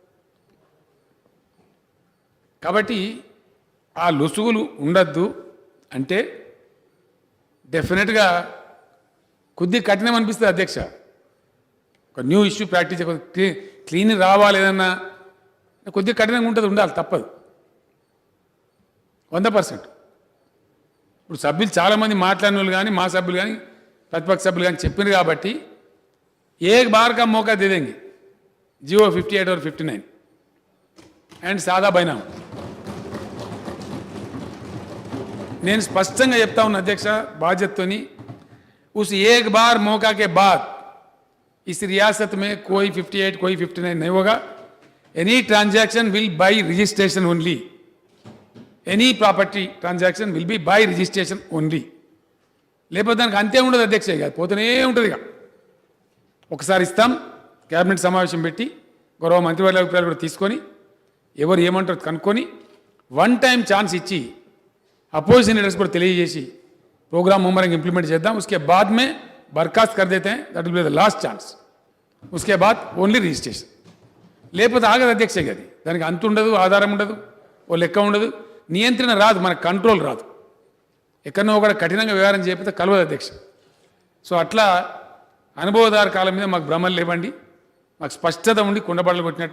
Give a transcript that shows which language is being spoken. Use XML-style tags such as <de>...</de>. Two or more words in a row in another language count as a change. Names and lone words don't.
<te>కాబట్టి ఆ లొసుగులు ఉండద్దు అంటే డెఫినెట్గా కొద్దిగా కఠినం అనిపిస్తుంది అధ్యక్ష. ఒక</te> <en>new issue practice clean</en> <te>రావాలి ఏదన్నా కొద్దిగా కఠినంగా ఉంటుంది, ఉండాలి, తప్పదు 100%. ఇప్పుడు సభ్యులు చాలామంది మాట్లాడిన వాళ్ళు కానీ మా సభ్యులు కానీ ప్రతిపక్ష సభ్యులు కానీ చెప్పింది కాబట్టి</te> <hi>एक बार का मौका दे देंगे, जियो 58 और 59 एंड सादा बैनाम.</hi> <te>నేను స్పష్టంగా చెప్తా ఉన్నా అధ్యక్ష బాధ్యతతోని,</te> <hi>उस एक बार मौका के बाद इस रियासत में कोई 58 कोई 59 नहीं होगा.</hi> <en>Any transaction will by registration only. Any property transaction will be by registration only.</en> <te>లేకపోతే దానికి అంతే ఉండదు అధ్యక్ష, ఇక పోతూనే ఉంటుంది. ఇక ఒకసారి ఇస్తాం, క్యాబినెట్ సమావేశం పెట్టి గౌరవ మంత్రివర్గ అభిప్రాయాలు కూడా తీసుకొని ఎవరు ఏమంటారో కనుక్కొని 1</te> <en>time chance</en> <te>ఇచ్చి</te> <en>opposition leaders</en> <te>కూడా తెలియజేసి ప్రోగ్రామ్ ముమ్మరంగా ఇంప్లిమెంట్ చేద్దాం.</te> <hi>उसके बाद में बर्खास्त कर देते हैं,</hi> <en>that will be the last chance.</en> <hi>उसके बाद</hi> <en>only registration.</en> <te>లేకపోతే ఆగదు అధ్యక్ష, అది దానికి అంత ఉండదు, ఆధారం ఉండదు, ఓ లెక్క ఉండదు, నియంత్రణ రాదు, మన కంట్రోల్ రాదు. ఎక్కడనో ఒకటి కఠినంగా వ్యవహారం చేయకపోతే కలవదు అధ్యక్ష. సో అట్లా అనుభవదారు కాలం మీద మాకు భ్రమలు లేవండి, మాకు స్పష్టత ఉండి కుండబడలు కొట్టినట్టు.</te>